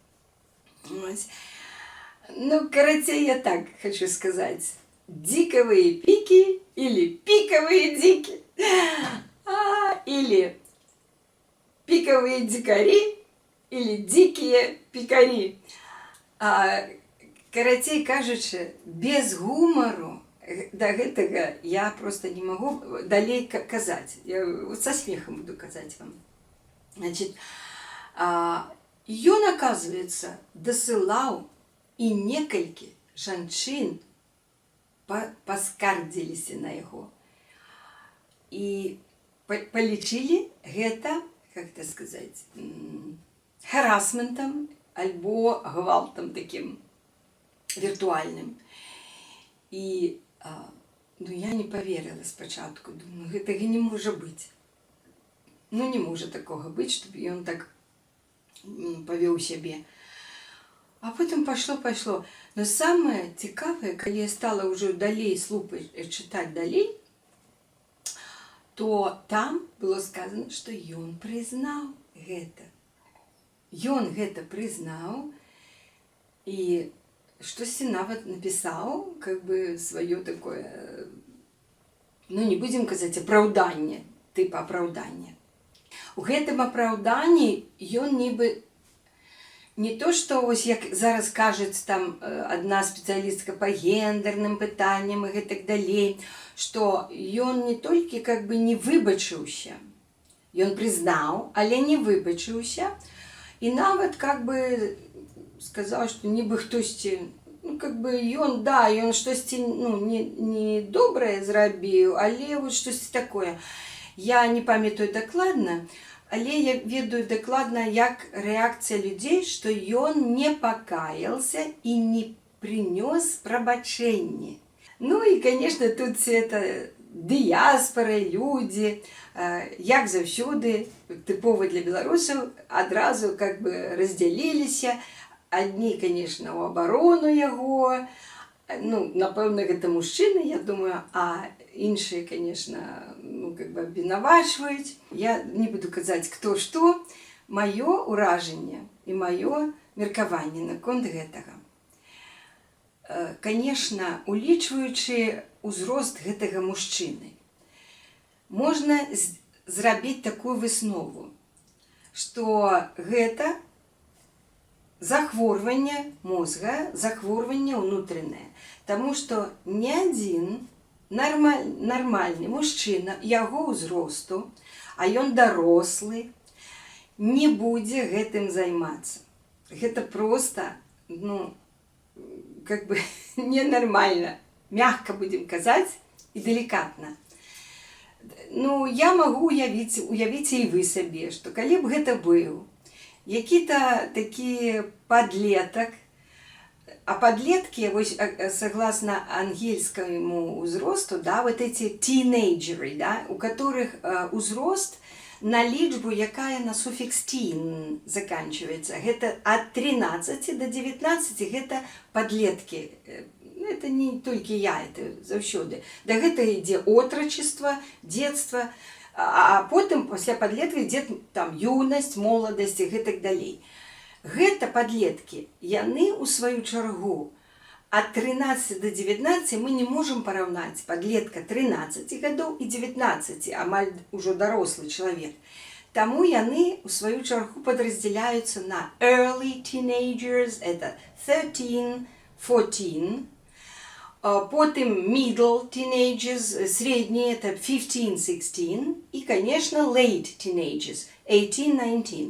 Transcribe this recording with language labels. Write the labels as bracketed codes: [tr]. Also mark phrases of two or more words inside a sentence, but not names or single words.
[ru] Короче, я так хочу сказать. Диковые пики или пиковые дики. Или пиковые дикари или дикие пикари. [be] Короче кажучи, без гумору до гэтага я просто не могу далей казать. [ru] Я вот со смехом [be] буду казать вам. [ru] Значит, [be] ён, оказывается, дасылаў і некалькі жанчын паскардзіліся на яго. І палічылі гэта, [ru] как это сказать, [be] харасментам альбо гвалтам таким віртуальным. І я не поверила спачатку, думаю, гэтага не можа быць. Не можа такога быць, щоб ён так павёў сябе. [ru] А потом пошло. Но самое цікавае, [be] калі я стала [ru] уже далей с лупой читать далей, то там было сказано, что ён признал гэта. Ён гэта признал и штосьці нават написал, как бы свое такое, [be] не будем казаць апраўданне, типа апраўдання. У гэтым апраўданні ён нібы [ru] не то, что [be] ось як зараз кажуць там одна спецыялістка по гендерным пытанням и гэтак далей, что ён не толькі как бы не выбачыўся, ён признаў, але не выбачыўся, и нават как бы сказал, что нібы хтосьці, как бы ён штосьці не добрае зрабіў, але вот штосьці такое. Я не памятаю дакладна, але я ведаю дакладна, як рэакцыя людзей, што ён не пакаялся і не прынёс прабачэнне. [ru] И, конечно, тут все это дыяспора, люди, [be] як заўсёды, тыпова для беларусаў, адразу как бы раздзяліліся. Одни, конечно, у оборону яго, напэўна, гэта мужчыны, я думаю, а іншыя, конечно, как бы абвінавачваюць. [ru] Я не буду казаць, кто што. [be] Маё ўражанне і маё меркаванне наконт гэтага. Конечно, улічваючы ўзрост гэтага мужчыны, можна зрабіць такую выснову, што гэта захворванне мозга, захворванне ўнутранае. Таму што ні адзін нармальны мужчына яго ўзросту, а ён дарослы, не будзе гэтым займацца. Гэта просто, как бы ненормально. Мягко будем казаць і деликатно. Я могу уявіць і вы сабе, што калі б гэта быў які-то такі падлетак, А подлетки, [ru] согласно ангельскому возрасту, да, вот эти тинейджеры, да, у которых [be] узрост на лічбу, якая на суфікс [ru] teen заканчивается. Это от 13 до 19, это подлетки. Это не только я, это заўсёды. [be] Да гэта ідзе отрачество, детство, а потым пасля подлетка ідзе там юнасць, моладасць і гэтак далей. Гэта подлетки, яны у сваю чаргу от 13 до 19 [ru] мы не можем [be] параўнаць подлетка 13 гадоў і 19, амаль ужо дарослы чалавек. Таму яны у сваю чаргу падраздзяляюцца на [en] early teenagers, [ru] это 13, 14, потым [en] middle teenagers, [ru] средние, это 15, 16, и, конечно, [en] late teenagers, 18, 19.